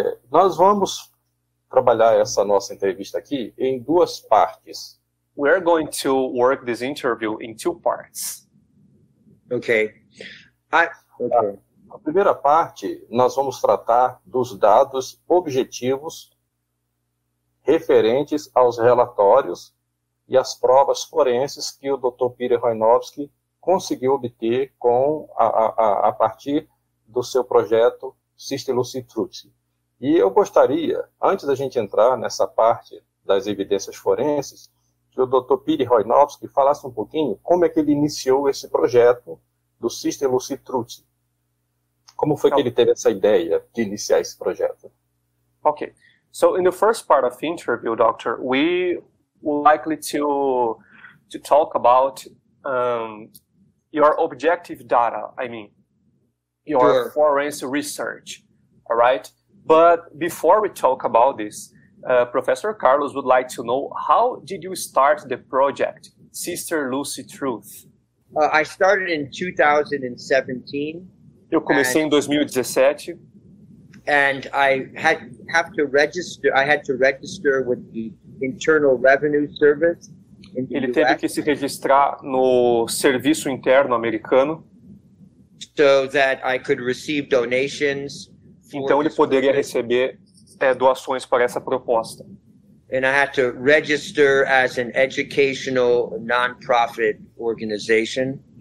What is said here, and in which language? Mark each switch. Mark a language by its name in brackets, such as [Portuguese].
[Portuguese] Nós vamos trabalhar essa nossa entrevista aqui em duas partes. [English] We are going to work this interview in two parts. Okay. [Portuguese] A primeira parte, nós vamos tratar dos dados objetivos referentes aos relatórios e às provas forenses que o Dr. Peter Chojnowski conseguiu obter a partir do seu projeto Sister Lucy Truth. E eu gostaria, antes da gente entrar nessa parte das evidências forenses, que o Dr. Peter Chojnowski falasse um pouquinho como é que ele iniciou esse projeto do Sister Lucy Truth. Como foi que ele teve essa ideia de iniciar esse projeto? [English] Okay. So in the first part of the interview, Doctor, we would likely to talk about your objective data, your forensic research, all right? But before we talk about this, Professor Carlos would like to know, how did you start the project, Sister Lucy Truth? I started in 2017. [Portuguese] Eu comecei em 2017. [English] And I had to register with the Internal Revenue Service in the [Portuguese] Ele [English] US, [Portuguese] teve que se registrar no Serviço Interno Americano. [English] So that I could receive donations. [Portuguese] Então ele poderia receber doações para essa proposta. [English] And I had to register as an educational non-profit organization.